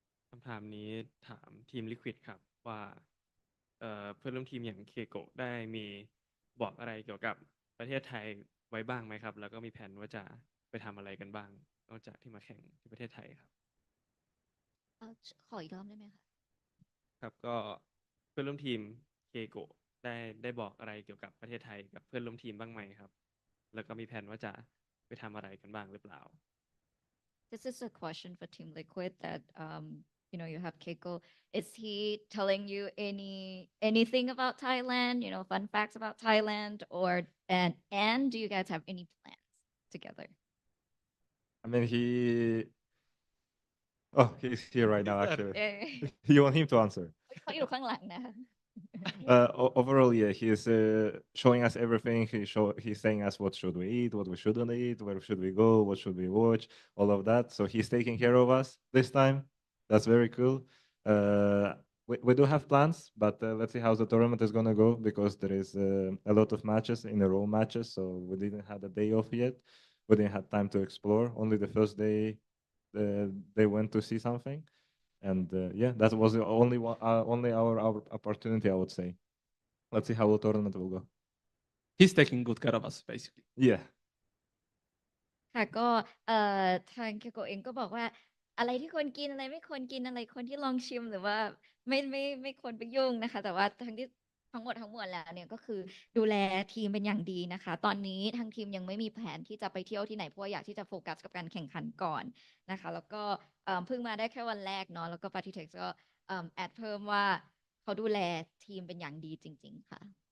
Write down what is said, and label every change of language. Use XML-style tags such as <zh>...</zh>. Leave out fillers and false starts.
<th>คำถามนี้ถามทีม Liquid ครับว่าเพื่อนร่วมทีมอย่างเคโกะได้มีบอกอะไรเกี่ยวกับประเทศไทยไว้บ้างไหมครับแล้วก็มีแผนว่าจะไปทำอะไรกันบ้างนอกจากที่มาแข่งที่ประเทศไทยครับ ขออีกรอบได้ไหมคะ ครับก็เพื่อนร่วมทีมเคโกะได้บอกอะไรเกี่ยวกับประเทศไทยกับเพื่อนร่วมทีมบ้างไหมครับแล้วก็มีแผนว่าจะไปทำอะไรกันบ้างหรือเปล่า</th> <en>This is a question for Team Liquid that you have Keiko. Is he telling you anything about Thailand? Fun facts about Thailand, and do you guys have any plans together? I mean, he's here right now. Actually, you want him to answer?</en> <th>เขาอยู่ข้างหลังนะคะ</th> <en>Overall, yeah, he's showing us everything. He's saying us what should we eat, what we shouldn't eat, where should we go, what should we watch, all of that. So he's taking care of us this time. That's very cool. We do have plans, but let's see how the tournament is gonna go because there is a lot of matches in a row matches. So we didn't have a day off yet. We didn't have time to explore. Only the first day they went to see something. And yeah, that was the only our opportunity, I would say. Let's see how the tournament will go. He's taking good care of us, basically. Yeah.</en> <th>ค่ะก็ทางเคโกเองก็บอกว่าอะไรที่ควรกินอะไรไม่ควรกินอะไรคนที่ลองชิมหรือว่าไม่ควรไปยุ่งนะคะแต่ว่า ทั้งหมดแล้วเนี่ยก็คือดูแลทีมเป็นอย่างดีนะคะตอนนี้ทางทีมยังไม่มีแผนที่จะไปเที่ยวที่ไหนเพราะอยากที่จะโฟกัสกับการแข่งขันก่อนนะคะแล้วก็เพิ่งมาได้แค่วันแรกเนาะแล้วก็paTiTekก็แอดเพิ่มว่าเขาดูแลทีมเป็นอย่างดีจริงๆค่ะ</th>